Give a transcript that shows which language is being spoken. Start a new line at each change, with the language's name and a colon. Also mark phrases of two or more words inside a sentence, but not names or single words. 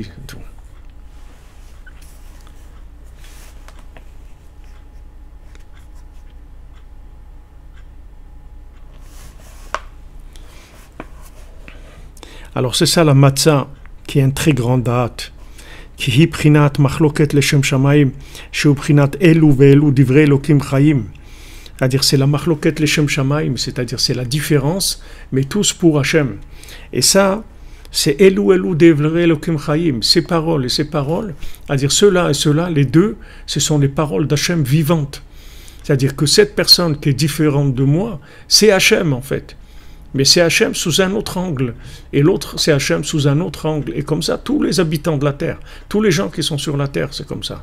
French: C'est tout. Alors c'est ça la matzah, qui est une très grande date, qui
Hebrew: היא בחינת מחלוקת לשם שמים, שהוא בחינת אלו ואלו דברי אלוקים חיים.
French: C'est-à-dire c'est la
Hebrew: מחלוקת לשם שמים,
French: c'est-à-dire c'est la différence, mais tous pour Hachem. Et ça, c'est
Hebrew: אלו דברי אלוקים חיים,
French: ces paroles et ces paroles, c'est-à-dire ceux-là et ceux-là, les deux, ce sont les paroles d'Hachem vivantes. C'est-à-dire que cette personne qui est différente de moi, c'est Hachem en fait. Mais c'est Hachem sous un autre angle. Et l'autre, c'est Hachem sous un autre angle. Et comme ça, tous les habitants de la Terre, tous les gens qui sont sur la Terre, c'est comme ça.